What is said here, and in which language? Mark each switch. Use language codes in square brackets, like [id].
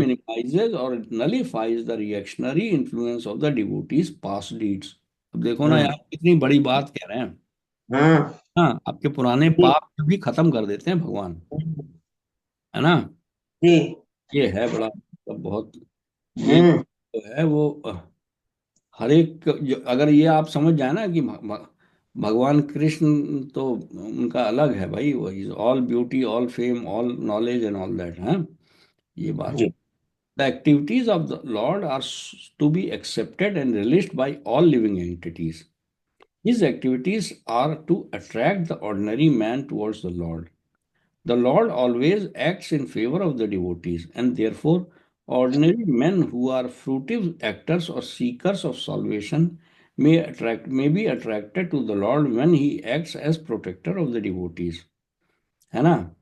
[en] minimizes or nullifies the reactionary influence of the devotee's past deeds. [hi] अब देखो ना Hmm. यार कितनी बड़ी बात कह रहे हैं। Hmm. हाँ, आपके पुराने जी। पाप भी खत्म कर देते हैं भगवान, है ना। जी। ये है बड़ा मतलब बहुत, ये Hmm. जो है वो हर एक अगर ये आप समझ जाए ना कि भगवान कृष्ण तो उनका अलग है भाई, वो [en] is all beauty all fame all knowledge and all that [hi] है ये बात। जी। [en] The activities of the lord are to be accepted and released by all living entities. His activities are to attract the ordinary man towards the lord. The Lord always acts in favor of the devotees, and therefore, ordinary men who are fruitive actors or seekers of salvation may be attracted to the Lord when He acts as protector of the devotees. [hi] है ना?